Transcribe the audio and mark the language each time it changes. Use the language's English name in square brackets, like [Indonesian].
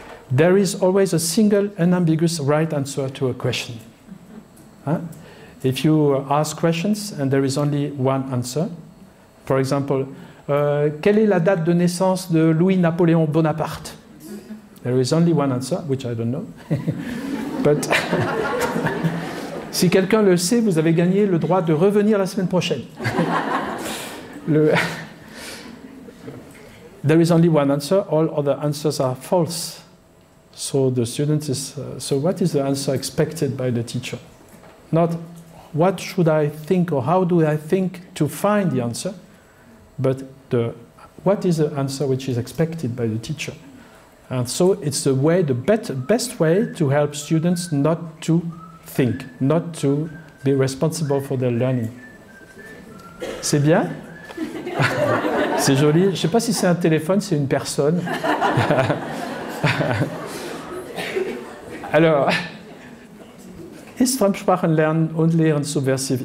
[English] There is always a single, unambiguous right answer to a question. Huh? If you ask questions and there is only one answer, for example, [French] quelle est la date de naissance de Louis-Napoléon Bonaparte? [English] There is only one answer, which I don't know. [French] But si quelqu'un le sait, vous avez gagné le droit de revenir la semaine prochaine. [English] There is only one answer. All other answers are false. So the student is. So what is the answer expected by the teacher? Not what should I think or how do I think to find the answer, but what is the answer which is expected by the teacher. And so it's the best way to help students not to think, not to be responsible for their learning. [French] C'est bien? C'est joli. Je ne sais pas si c'est un téléphone, c'est une personne. [German] Alors, ist Fremdsprachenlernen und Lehren subversiv?